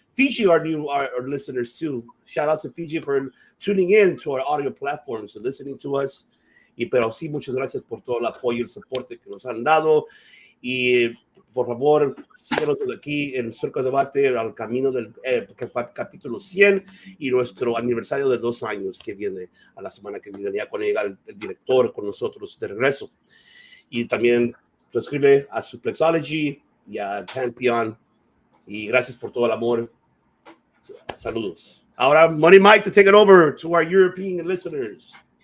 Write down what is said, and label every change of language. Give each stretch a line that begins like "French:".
English: Fiji are our listeners too. Shout out to Fiji for tuning in to our audio platforms and listening to us.
Spanish: Pero sí, muchas gracias por todo el apoyo y el soporte que nos han dado. Y por favor, síganos desde aquí en Circo Debate al camino del capítulo 100 y nuestro aniversario de 2 años que viene a la semana que viene, ya cuando llega el director con nosotros de regreso. Y también suscribe a Suplexology y a Pantheon. Y gracias por todo el amor. Saludos.
English: Ahora, Money Mike to take it over to our European listeners.